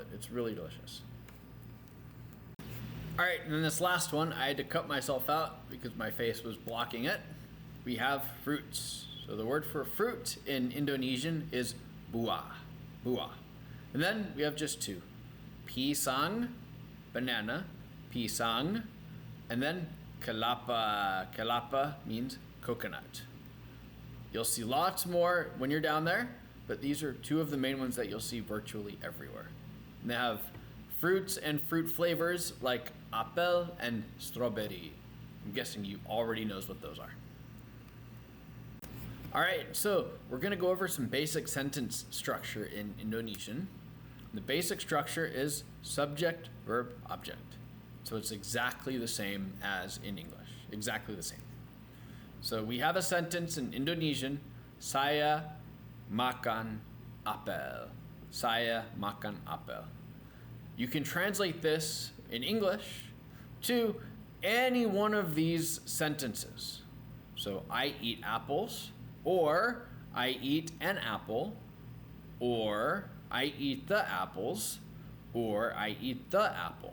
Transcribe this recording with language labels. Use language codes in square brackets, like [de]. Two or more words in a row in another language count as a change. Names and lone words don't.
[en] It's really delicious. All right, and then this last one, I had to cut myself out because my face was blocking it. We have fruits. So the word for fruit in Indonesian is buah. Buah. And then we have just two. Pisang, banana, pisang, and then kelapa. Kelapa means coconut. You'll see lots more when you're down there, but these are two of the main ones that you'll see virtually everywhere. And they have fruits and fruit flavors like apple and strawberry. I'm guessing you already knows what those are. All right, so we're gonna go over some basic sentence structure in Indonesian. The basic structure is subject, verb, object. So it's exactly the same as in English, exactly the same. So we have a sentence in Indonesian, [id] saya makan apel. Saya makan apel. [en] You can translate this in English to any one of these sentences. So I eat apples, or I eat an apple, or I eat the apples, or I eat the apple.